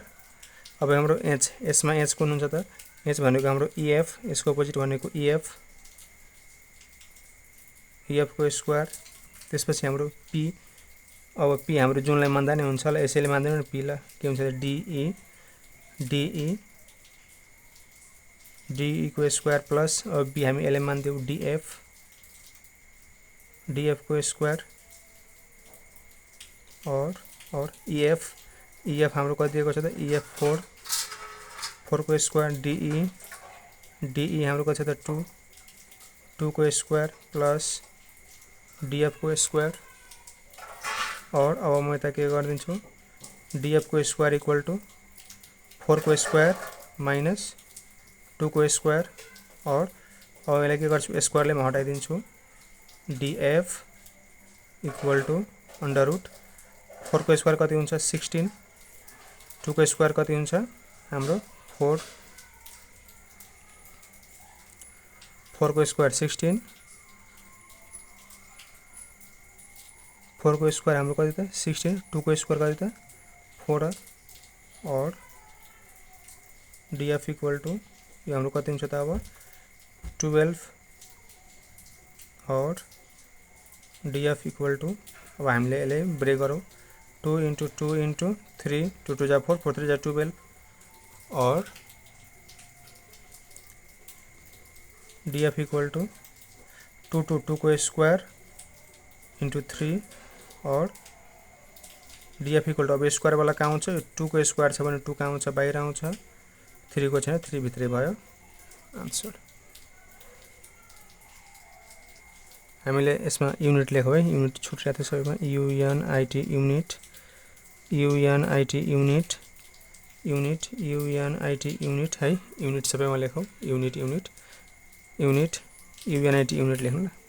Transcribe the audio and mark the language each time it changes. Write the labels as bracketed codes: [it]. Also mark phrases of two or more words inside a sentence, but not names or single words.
[ne] अब हाम्रो h यसमा h कुन हुन्छ त h भनेको हाम्रो EF यसको अपोजिट भनेको EF को स्क्वायर। त्यसपछि हाम्रो p अब p हाम्रो जुनलाई मान्दा नै हुन्छ ल यसैले मान्दैन p ल के हुन्छ DE को [en] square plus [ne] अब b हामी यसले मान्दियौ DF को स्क्वायर और EF हाम्रो कति दिएको छ त EF 4 को स्क्वायर DE हाम्रो कति छ त 2 को [en] square plus [ne] DF को स्क्वायर। और अब म यता के गर्दिन्छु DF को [en] square equal to [ne] 4 को [en] square minus [ne] 2 को स्क्वायर। और अब यसलाई के गर्छु स्क्वायरले म हटाइदिन्छु DF [en] equal to under root [ne] 4 को स्क्वायर कति हुन्छ 16 2 को स्क्वायर कति हुन्छ हाम्रो 4 को स्क्वायर 16 4 को स्क्वायर हाम्रो कति त 16 2 को स्क्वायर कति त 4 और DF [en] equal to [ne] यो हाम्रो कति हुन्छ त अब 12 और DF [en] equal to [ne] अब हामीले यसले ब्रेक गरौँ 2 into 2 into 3 2 2 जा 4 4 3 जा 12 और DF [en] equal to [ne] 2 को [en] square into [ne] 3 और डीएफ [en] equal to [ne] अब स्क्वायर वाला कहाँ आउँछ 2 को स्क्वायर छ भने 2 कहाँ आउँछ बाहिर आउँछ 3 को छैन 3 भित्रै भयो आन्सर हामीले यसमा युनिट लेखौ है युनिट छुट्याएको छ सबैमा युएनआईटी [en] unit U-N-I-T unit U-N-I-T unit unit U-N-I-T unit [ne] है युनिट सबैमा लेखौ [en] unit unit unit U-N-I-T unit [ne] लेख्नु